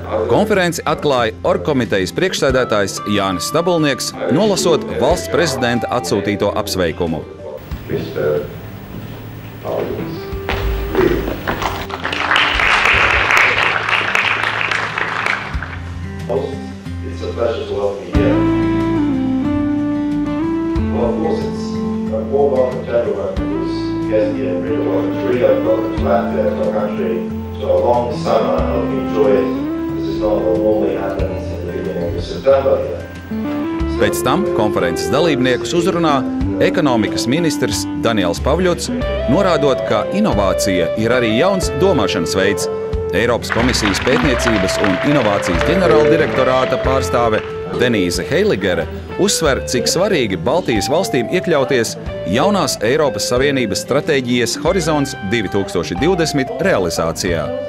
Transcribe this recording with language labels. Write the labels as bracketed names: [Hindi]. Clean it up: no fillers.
[Latvian] Konferenci atklāja orgkomitejas priekšsēdētājs Jānis Stabulnieks, nolasot valsts prezidenta atsūtīto apsveikumu. [English] It's a pleasure to welcome you here. Well, of course, it's a warm welcome to everyone who's guest here in Riga. Welcome to Riga, welcome to Latvia, to our country, to a long summer. I hope you enjoy it. This is not what normally happens in the beginning of September here. [Latvian] Pēc tam konferences dalībniekus uzrunā ekonomikas ministrs Daniels Pavļots, norādot, ka inovācija ir arī jauns domāšanas veids. Eiropas komisijas pētniecības un inovācijas ģenerāldirektorāta pārstāve Denīze Heiligere uzsver, cik svarīgi Baltijas valstīm iekļauties jaunās Eiropas Savienības stratēģijas Horizons 2020 realizācijā.